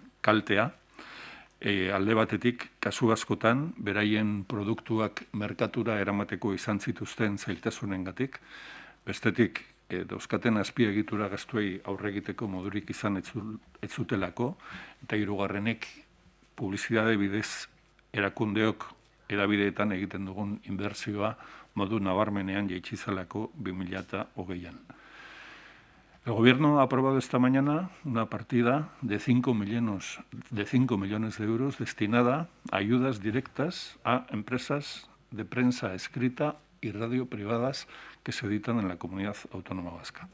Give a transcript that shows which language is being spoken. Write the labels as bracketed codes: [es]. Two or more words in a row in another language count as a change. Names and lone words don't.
[eu] kaltea, alde batetik, kasu askotan, beraien produktuak merkatura eramateko izan zituzten zailtasunengatik, bestetik, dauzkaten azpiegitura gastuei aurre egiteko modurik izan ez zutelako, eta hirugarrenek publizitate bidez erakundeok edabideetan egiten dugun inbertsioa modu nabarmenean jaitsi zelako 2020an. [es] El Gobierno ha aprobado esta mañana una partida de 5 millones de euros destinada a ayudas directas a empresas de prensa escrita y radio privadas que se editan en la Comunidad Autónoma Vasca.